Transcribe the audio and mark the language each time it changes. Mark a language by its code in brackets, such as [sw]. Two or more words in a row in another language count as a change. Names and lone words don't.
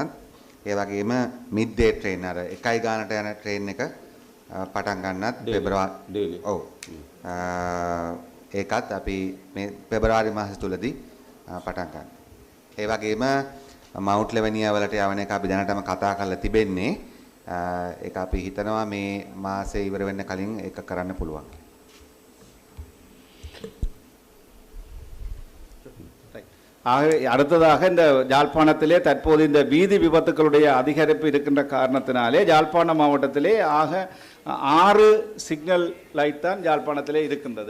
[si] ඒ වගේම [en] mid day train [si] අර එකයි ගානට යන ට්‍රේන් එක පටන් ගන්නත් පෙබරවාරි ඔව් ඒකත් අපි මේ පෙබරවාරි මාසය තුලදී පටන් ගන්නවා. ඒ වගේම මවුන්ට් ලෙවනියා වලට යවන එක අපි දැනටම කතා කරලා තිබෙන්නේ. ඒක අපි හිතනවා මේ මාසේ ඉවර වෙන්න කලින් ඒක කරන්න පුළුවන්. [ta] ஆகவே அடுத்ததாக இந்த யாழ்ப்பாணத்திலே தற்போது இந்த வீதி விபத்துக்களுடைய அதிகரிப்பு இருக்கின்ற காரணத்தினாலே யாழ்ப்பாண மாவட்டத்திலே ஆக 6 [en] signal light [ta] தான் யாழ்ப்பாணத்திலே இருக்கின்றது.